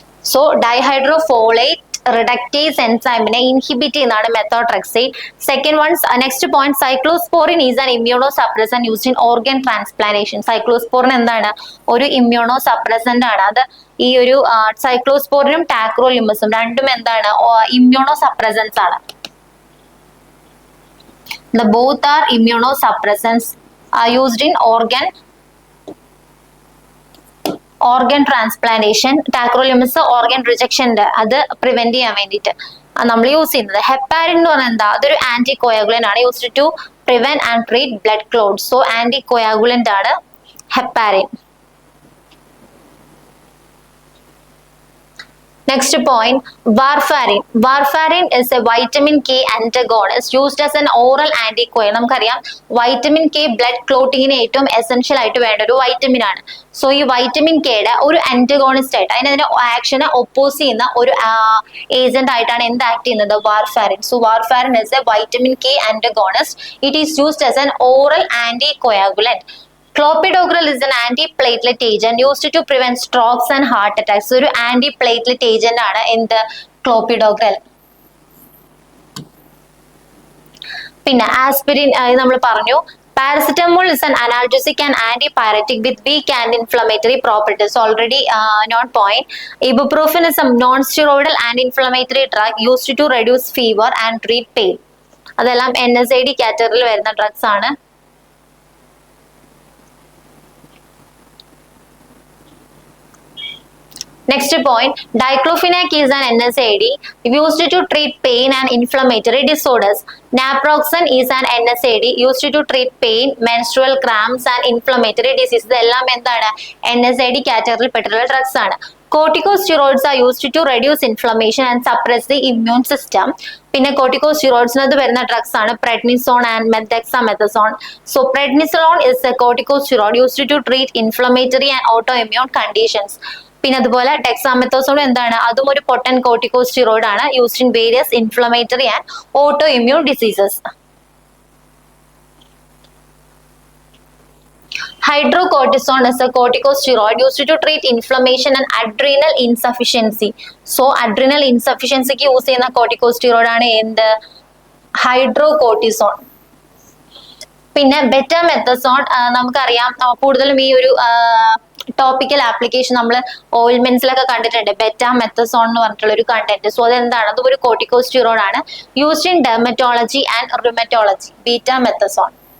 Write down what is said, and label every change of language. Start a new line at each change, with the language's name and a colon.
Malayalam: So ഡൈഹൈഡ്രോഫോളേറ്റ് reductase എൻസൈമിനെ inhibit ചെയ്യുന്നതാണ് methotrexate.
English: Second one, next point, cyclosporine is an immunosuppressant used in organ transplantation.
Malayalam: Cyclosporin എന്താണ്? ഒരു immuno suppressant ആണ്. അത് ഈ ഒരു സൈക്ലോസ്പോറിനും ടാക്രോലിമസും രണ്ടും എന്താണ്? ഇമ്മ്യൂണോ സപ്രസൻസ് ആണ്.
English: Both are immunosuppressants used in organ transplantation.
Malayalam: Tacrolimus organ rejection അത് പ്രിവെന്റ് ചെയ്യാൻ വേണ്ടിയിട്ട് നമ്മൾ യൂസ് ചെയ്യുന്നത്. ഹെപ്പാരിൻ എന്ന് പറഞ്ഞാൽ എന്താ? അതൊരു ആന്റികോയാഗുലന്റ് ആണ്,
English: Used to prevent and treat blood clots.
Malayalam: So ആന്റികോയാഗുലന്റ് ആണ് heparin.
English: Next point, warfarin. Warfarin is a vitamin K antagonist used as an oral anticoagulant.
Malayalam: നമുക്കറിയാം വൈറ്റമിൻ കെ ബ്ലഡ് ക്ലോട്ടിങ്ങിന് ഏറ്റവും എസെൻഷ്യൽ ആയിട്ട് വേണ്ട ഒരു വൈറ്റമിൻ ആണ്. സോ ഈ വൈറ്റമിൻ കെയുടെ ഒരു ആന്റഗോണിസ്റ്റ് ആയിട്ട്, അതിന്റെ ആക്ഷനെ ഒപ്പോസ് ചെയ്യുന്ന ഒരു ഏജന്റ് ആയിട്ടാണ് എന്ത് ആക്ട് ചെയ്യുന്നത്? Warfarin.
English: So warfarin is a vitamin K antagonist. It is used as an oral anticoagulant. Clopidogrel is an antiplatelet agent used to prevent strokes and heart attacks.
Malayalam: ഒരു antiplatelet agent ആണ് എന്ത്? Clopidogrel. പിന്നെ aspirin നമ്മൾ പറഞ്ഞു.
English: Paracetamol is an analgesic and antipyretic with weak anti-inflammatory properties. Already note point. Ibuprofen is a non-steroidal anti-inflammatory drug used to reduce fever and treat pain.
Malayalam: അതെല്ലാം NSAID കാറ്റഗറിയിൽ വരുന്ന drugs ആണ്.
English: Next point, diclofenac is an NSAID used to treat pain and inflammatory disorders. Naproxen is an NSAID used to treat pain, menstrual cramps and inflammatory diseases.
Malayalam: ഇതെല്ലാം എന്താണ്? NSAID കാറ്റഗറിയിൽ പെട്ടുള്ള drugs ആണ്.
English: Corticosteroids are used to reduce inflammation and suppress the immune system.
Malayalam: പിന്നെ corticosteroids വരുന്ന drugs ആണ് prednisone and dexamethasone.
English: So prednisolone is a corticosteroid used to treat inflammatory and autoimmune conditions.
Malayalam: പിന്നെ അതുപോലെ ഡെക്സാമെത്തോസോൺ എന്താണ്? അതും ഒരു പൊട്ടന്റ് കോർട്ടിക്കോസ്റ്റീറോയിഡ് ആണ്,
English: Used in various inflammatory and autoimmune diseases. Hydrocortisone is a corticosteroid used to treat inflammation and adrenal insufficiency.
Malayalam: So adrenal insufficiency ക്ക് use ചെയ്യുന്ന corticosteroid ആണ് എന്ത്? ഹൈഡ്രോകോർട്ടിസോൺ. പിന്നെ ബെറ്റാമെത്തസോൺ നമുക്കറിയാം കൂടുതലും ഈ ഒരു ടോപ്പിക്കൽ ആപ്ലിക്കേഷൻ നമ്മൾ ഓയിൽമെന്റ്സിലൊക്കെ കണ്ടിട്ടുണ്ട്. ബെറ്റാമെത്തസോൺ എന്ന് പറഞ്ഞിട്ടുള്ള ഒരു കണ്ടന്റ്. സോ അതെന്താണ്? അത് ഒരു കോർട്ടിക്കോസ്റ്റീറോയിഡ് ആണ്,
English: Used in dermatology and rheumatology.
Malayalam: ബീറ്റാമെത്തസോൺ.